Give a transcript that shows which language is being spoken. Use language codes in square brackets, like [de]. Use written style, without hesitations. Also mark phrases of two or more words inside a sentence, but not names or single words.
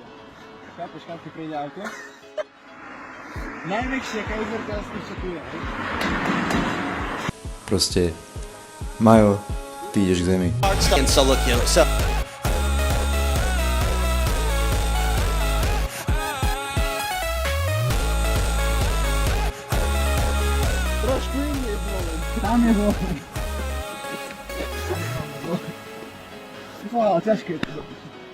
[sk] Chápeš, kam ti príde auto? Najmäkšie kejzerka z tých, čo tu je. Proste, Majo, ty ideš k zemi. [en] And so look, so [sk] Trošku iný je moment. Tam je moment. Fá, ťažké je to.